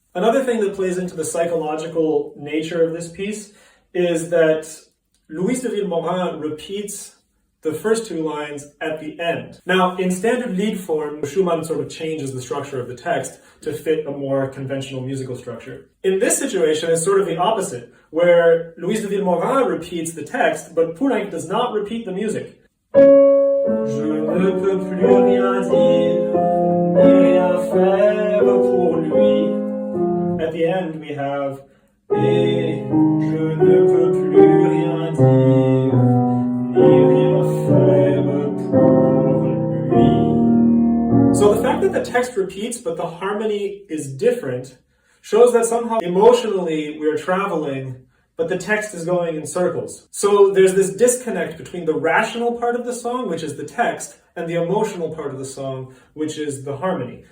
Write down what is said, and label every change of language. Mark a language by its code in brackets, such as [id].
[en] Another thing that plays into the psychological nature of this piece is that Louise de Vilmorin repeats the first 2 lines at the end. Now, in standard lead form, Schumann sort of changes the structure of the text to fit a more conventional musical structure. In this situation, it's sort of the opposite, where Louise de Vilmorin repeats the text, but Poulenc does not repeat the music. [fr] Je ne peux plus rien dire, ni rien faire pour lui. [en] At the end, we have [fr] Et je ne peux plus rien dire, ni rien faire pour lui. [en] So the fact that the text repeats but the harmony is different shows that somehow emotionally we're traveling, but the text is going in circles. So there's this disconnect between the rational part of the song, which is the text, and the emotional part of the song, which is the harmony.